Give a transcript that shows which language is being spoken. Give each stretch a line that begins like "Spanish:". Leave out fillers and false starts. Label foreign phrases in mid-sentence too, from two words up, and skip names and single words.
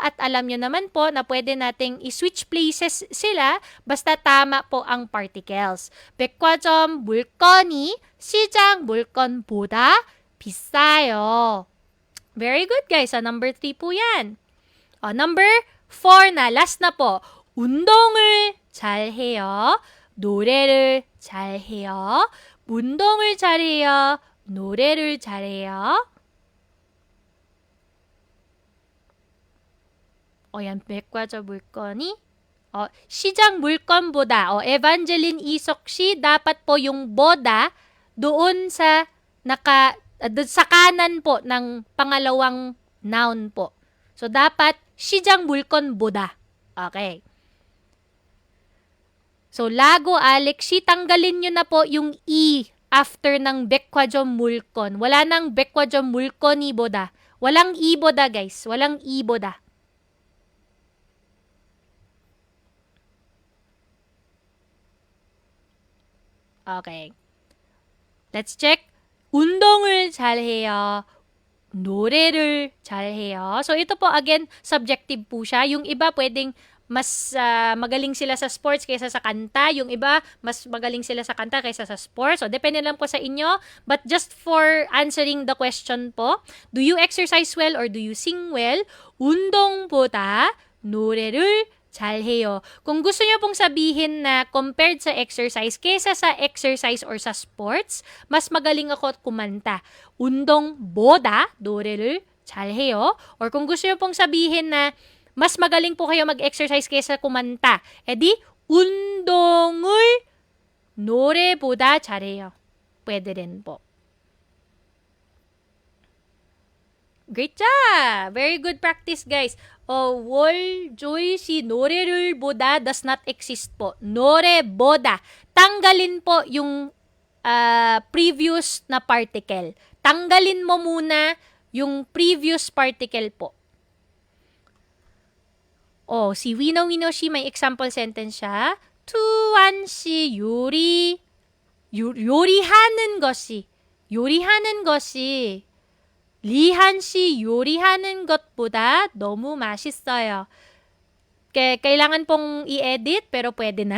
Filipino: At alam nyo naman po na pwede nating i-switch places sila basta tama po ang particles.
Korean: 백화점 물건이 시장 물건보다 비싸요.
English: Very good, guys.
Filipino: So, number 3 po yan. Number 4 na. Last na po.
Korean: 운동을 잘해요. 노래를 잘해요. 운동을 잘해요. 노래를 잘해요.
Filipino: yan,
Korean: 백화점 물건이 시장 물건보다
Filipino: Evangeline Isokshi, dapat po yung boda doon sa sa kanan po ng pangalawang noun po. So dapat
Korean: 시장 물건보다.
Filipino: Okay. So Lago Alexi, tanggalin nyo na po yung E after ng
Korean: 백화점 물건.
Filipino: Wala nang
Korean: 백화점 물건이 보다.
Filipino: Walang E 보다, guys. Walang E 보다. Okay.
English: Let's check.
Korean: 운동을 잘해요. 노래를 잘해요.
Filipino: So, ito po, again, subjective po siya. Yung iba, pwedeng mas magaling sila sa sports kaysa sa kanta. Yung iba, mas magaling sila sa kanta kaysa sa sports. So, depende lang po sa inyo.
English: But just for answering the question po, do you exercise well or do you sing well?
Korean: 운동보다 노래를 잘해요.
Filipino: Kung gusto niyo pong sabihin na compared sa exercise, kesa sa exercise or sa sports, mas magaling ako at kumanta.
Korean: 운동보다 노래를 잘해요.
Filipino: Or kung gusto niyo pong sabihin na mas magaling po kayo mag-exercise kesa kumanta, edi
Korean: 운동을 노래보다 잘해요.
Filipino: Pwede rin po.
English: Great job! Very good practice, guys.
Korean: 월조이 씨 노래를 보다
English: does not exist
Korean: po. 노래보다.
Filipino: Tanggalin po yung previous na particle. Tanggalin mo muna yung
English: previous particle
Filipino: po. Si Wino shi may example sentence siya.
Korean: 투안 씨 요리하는 것이 리한 씨 요리하는 것보다 너무 맛있어요.
Filipino: Kailangan pong i-edit, pero pwede na.